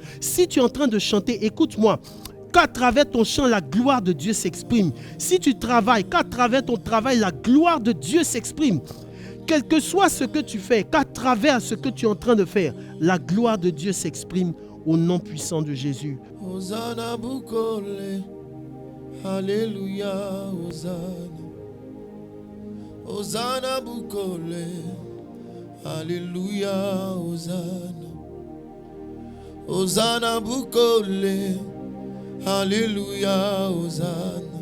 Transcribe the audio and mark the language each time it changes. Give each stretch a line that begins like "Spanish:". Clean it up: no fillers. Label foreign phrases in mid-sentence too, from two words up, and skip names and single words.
French: Si tu es en train de chanter, écoute-moi. Qu'à travers ton chant, la gloire de Dieu s'exprime. Si tu travailles, qu'à travers ton travail, la gloire de Dieu s'exprime. Quel que soit ce que tu fais, qu'à travers ce que tu es en train de faire, la gloire de Dieu s'exprime au nom puissant de Jésus.
Lingala: Hosanna Bukole, Alléluia, Hosanna. Hosanna Bukole, Alléluia, Hosanna. Hosanna Bukole, Alléluia, Hosanna.